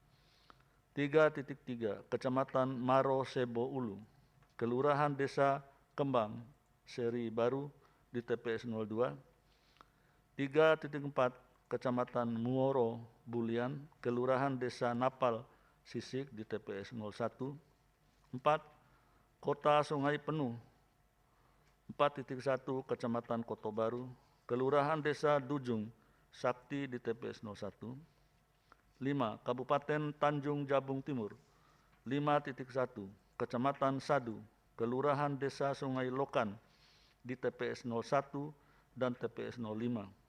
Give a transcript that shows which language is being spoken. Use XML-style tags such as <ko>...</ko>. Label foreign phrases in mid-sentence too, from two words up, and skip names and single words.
<id>3.3 Kecamatan Maro Sebo Ulu, Kelurahan Desa Kembang Seri Baru di TPS 02. 3.4 Kecamatan Muoro Bulian, Kelurahan Desa Napal Sisik di TPS 01. 4. Kota Sungai Penuh 4.1 Kecamatan Koto Baru, Kelurahan Desa Dujung Sakti di TPS 01. 5. Kabupaten Tanjung Jabung Timur 5.1 Kecamatan Sadu, Kelurahan Desa Sungai Lokan di TPS 01 dan TPS 05.</id>